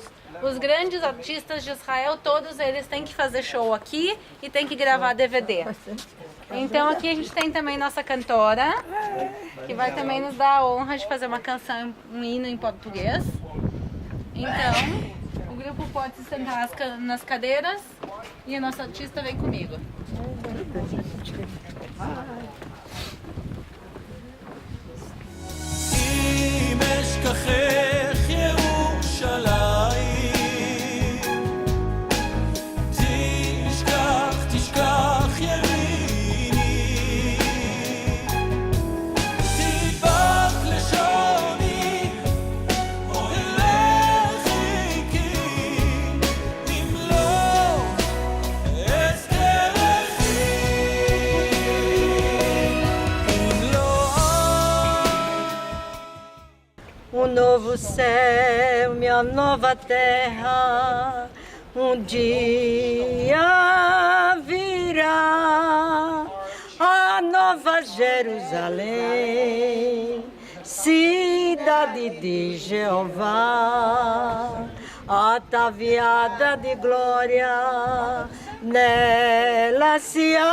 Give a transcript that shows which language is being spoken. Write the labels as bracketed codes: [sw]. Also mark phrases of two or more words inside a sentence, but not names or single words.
[pt] Os grandes artistas de Israel, todos eles têm que fazer show aqui e têm que gravar DVD. Então aqui a gente tem também nossa cantora, que vai também nos dar a honra de fazer uma canção, um hino em português. Então, o grupo pode se sentar nas cadeiras e a nossa artista vem comigo. [he] אם אשכחך ירושלים, תשכח ימיני, תדבק לשוני, אוהלך חיקי, אם לא אזכרכי, אם לא. [pt] novo céu, minha nova terra, dia virá a nova Jerusalém, cidade de Jeová, ataviada de glória, nela se